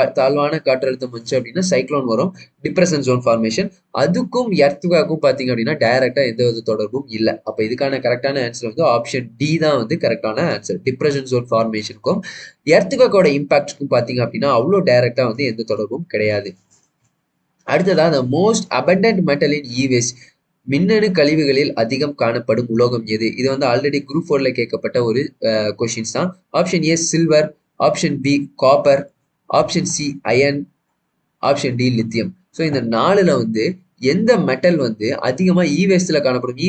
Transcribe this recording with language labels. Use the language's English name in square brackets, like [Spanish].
[Tamil] தாழ்வான காற்றழுத்தம் வந்துச்சு அப்படின்னா சைக்ளோன் வரும். Depression zone formation. அதுக்கும் எர்த்குவேக்கும் பாத்தீங்க அப்படின்னா டைரக்டா எந்த வித தொடர்பும் இல்லை. அப்ப இதுக்கான கரெக்டான ஆன்சர் வந்து ஆப்ஷன் டி தான் வந்து கரெக்டான ஆன்சர். டிப்ரெஷன் ஜோன் ஃபார்மேஷனுக்கும் எர்த்குவேக்கோட இம்பாக்ட்க்கும் பாத்தீங்க அப்படின்னா அவ்வளோ டைரக்டா வந்து எந்த தொடர்பும் கிடையாது. அடுத்ததா [English] the most abundant metal in e-waste. [Tamil] மின்னணு கழிவுகளில் அதிகம் காணப்படும் உலோகம் எது? இது வந்து ஆல்ரெடி குரூப் 4ல கேட்கப்பட்ட ஒரு கொஸ்டின்ஸ் தான். Option A silver, option B copper, option C iron, option D lithium. So இந்த 4ல வந்து எந்த மெட்டல் வந்து அதிகமா இ வேஸ்ட்ல காணப்படும்?